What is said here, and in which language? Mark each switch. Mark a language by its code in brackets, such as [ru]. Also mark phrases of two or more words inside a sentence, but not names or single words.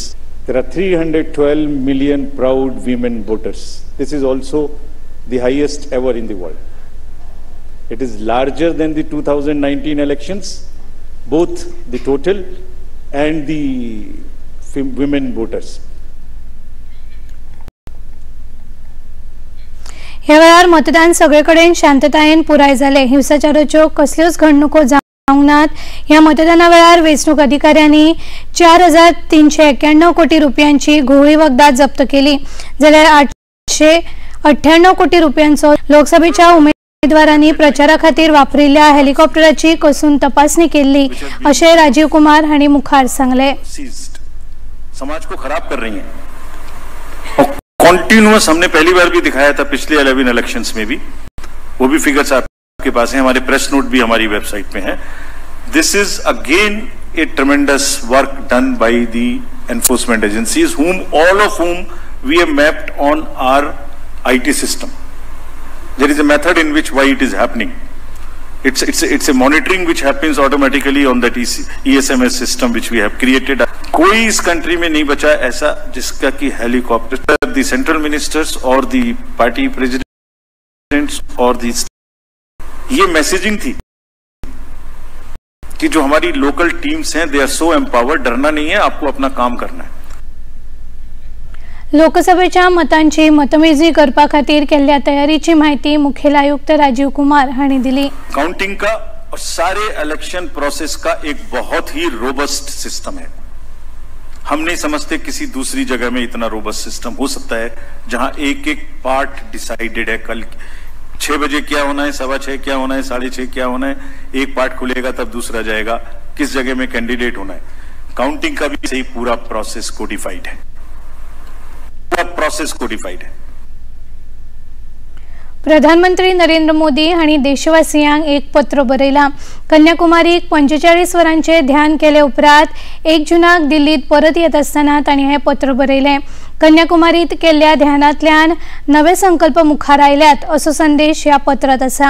[en] There are 312 million proud women voters. This is also the highest ever in the world. It is larger than the 2019 elections, both the total and the women voters. [kok] ह्या वेळार मतदान सगळे कडेन शांततायेन पुराय जाले. हिंसाचाराच्यो कसल्योच घडणुको जावंक नात. ह्या मतदाना वेळार वेंचणूक अधिकाऱ्यांनी 4,391 कोटी रुपयांची घोळी वखदां जप्त केली, जाल्यार 898 कोटी रुपयांचो लोकसभेच्या उमेदवारांनी प्रचारा खातीर वापरिल्ल्या हेलिकॉप्टराची कसून तपासणी केली अशें राजीव कुमार हांणी मुखार सांगलें. [hi] समाज को खराब कर रही हैं और कॉन्टिन्यूअस हमने पहली बार भी दिखाया था पिछले 11 इलेक्शंस में भी, वो भी फिगर्स आपके पास हैं, हमारे [en] press note [hi] भी हमारी वेबसाइट पे हैं. [en] this is again a tremendous work done by the enforcement agencies, all of whom we have mapped on our IT system. There is a method in which why it is happening. It's a monitoring which happens automatically on that ESMS system which we have created. [hi] कोई इस कंट्री में नहीं बचा ऐसा जिसका कि हेलीकॉप्टर [en] the central ministers or the party presidents or the [hi] ये मैसेजिंग थी कि जो हमारी [en] local teams [hi] हैं [en] they are so empowered, [hi] डरना नहीं है, आपको अपना काम करना है. [kok] लोकसभेच्या मतांची मतमेजणी करपा खातीर केल्ल्या तयारीची माहिती मुखेल आयुक्त राजीव कुमार हांणी दिली. [hi] काउंटिंग का और सारे [en] election process [hi] का एक बहुत ही [en] robust system [hi] है. हम नहीं समझते किसी दूसरी जगह में इतना [en] robust system [hi] हो सकता है जहां एक एक [en] part decided [hi] है. कल 6 बजे क्या होना है, 6:15 क्या होना है, 6:30 क्या होना है, एक पार्ट खुलेगा तब दूसरा जाएगा, किस जगह में कैंडिडेट होना है. काउंटिंग का भी सही पूरा [en] process codified [hi] है, पूरा [en] process codified [hi] है. [kok] प्रधानमंत्री नरेंद्र मोदी हांणी देशवासियांक एक पत्र बरयलां. कन्याकुमारीक 45 वरांचे ध्यान केले उपरांत 1 जूनाक दिल्लीत परत येत आसतना तांणी हें पत्र बरयलें. कन्याकुमारीत केल्ल्या ध्यानांतल्यान नवे संकल्प मुखार आयल्यात असो संदेश ह्या पत्रांत आसा.